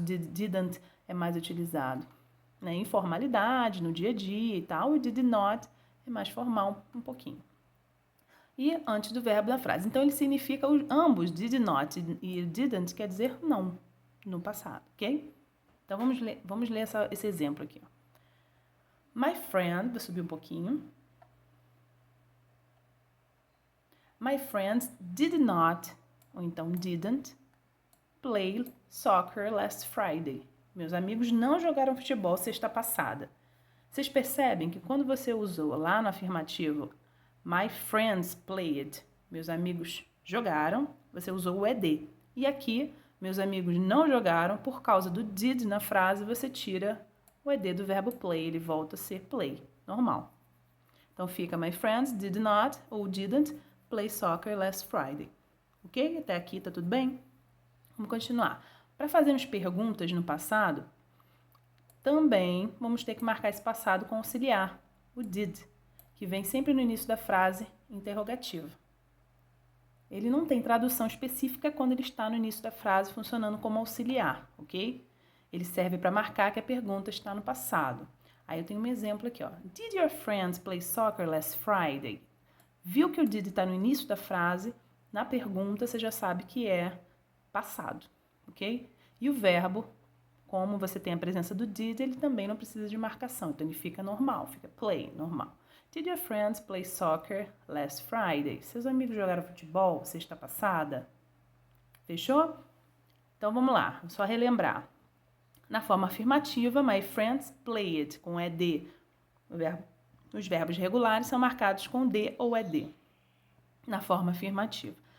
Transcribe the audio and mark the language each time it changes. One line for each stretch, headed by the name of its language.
Portuguese: Didn't é mais utilizado na informalidade, no dia a dia e tal, e did not é mais formal um pouquinho. E antes do verbo da frase. Então, ele significa ambos, did not e didn't, quer dizer não, no passado, ok? Então, vamos ler esse exemplo aqui. Ó. My friend, vou subir um pouquinho.
English: My friends did not,
Portuguese: ou então
English: didn't, play soccer last Friday.
Portuguese: Meus amigos não jogaram futebol sexta passada. Vocês percebem que quando você usou lá no afirmativo
English: my friends played,
Portuguese: meus amigos jogaram, você usou o ED. E aqui, meus amigos não jogaram, por causa do did na frase, você tira o ED do verbo play, ele volta a ser play, normal. Então fica
English: my friends did not
Portuguese: ou
English: didn't play soccer last Friday.
Portuguese: Ok? Até aqui tá tudo bem? Vamos continuar. Para fazermos perguntas no passado, também vamos ter que marcar esse passado com auxiliar, o did, que vem sempre no início da frase interrogativa. Ele não tem tradução específica quando ele está no início da frase funcionando como auxiliar, ok? Ele serve para marcar que a pergunta está no passado. Aí eu tenho um exemplo aqui, ó.
English: Did your friends play soccer last Friday?
Portuguese: Viu que o did está no início da frase, na pergunta você já sabe que é passado, ok? E o verbo, como você tem a presença do did, ele também não precisa de marcação, então ele fica normal, fica play, normal.
English: Did your friends play soccer last Friday?
Portuguese: Seus amigos jogaram futebol sexta passada? Fechou? Então vamos lá, só relembrar. Na forma afirmativa,
English: my friends played,
Portuguese: com ed. Os verbos regulares são marcados com d ou ed. Na forma afirmativa.